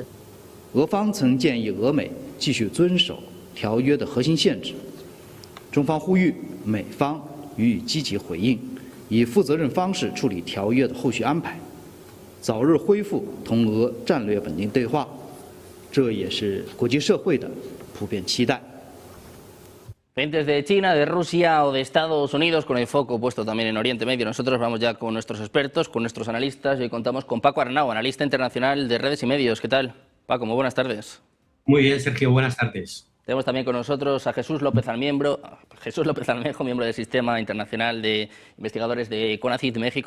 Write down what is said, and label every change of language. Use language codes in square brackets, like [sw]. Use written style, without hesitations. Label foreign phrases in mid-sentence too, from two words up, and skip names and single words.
[zh] 俄方曾建议俄美继续遵守条约的核心限制。中方呼吁美方予以积极回应， 以负责任方式处理条约的后续安排，早日恢复同俄战略稳定对话，这也是国际社会的普遍期待。 [es] Pendientes de China, de Rusia o de Estados Unidos, con el foco puesto también en Oriente Medio. Nosotros vamos ya con nuestros expertos, con nuestros analistas. Y hoy contamos con Paco Arnau, analista internacional de redes y medios. ¿Qué tal? Paco, muy buenas tardes. Muy bien, Sergio, buenas tardes. Tenemos también con nosotros a Jesús López Almejo, miembro del Sistema Internacional de Investigadores de CONACYT México.